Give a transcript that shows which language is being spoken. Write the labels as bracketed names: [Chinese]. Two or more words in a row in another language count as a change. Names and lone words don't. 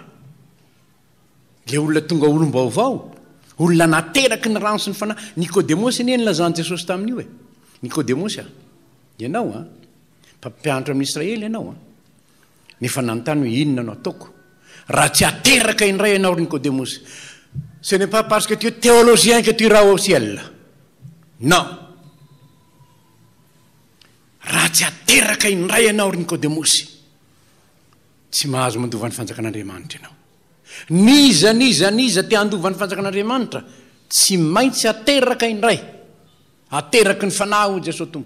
[Malagasy] Le olona tonga olom-baovao, olona nateraky ny rano sy ny fanahy. Nikodemosy anie nilazany Jesosy tamin'io e. Nikodemosy ianao mpampianatra amin'ny Israely ianao nefa nanontany hoe inona no ataoko raha tsy ateraka indray ianao ry Nikodemosy. [French] Ce n'est pas parce que tu es théologien que tu iras au ciel. Non. [Malagasy] Raha tsy ateraka indray ianao ry Nikodemosy, tsy mahazo mandova ny fanjakan'Andriamanitra ianao. Niza te handova ny fanjakan'Andriamanitra, tsy maintsy ateraka indray, ateraky ny fanahy ho Jesosy tompo.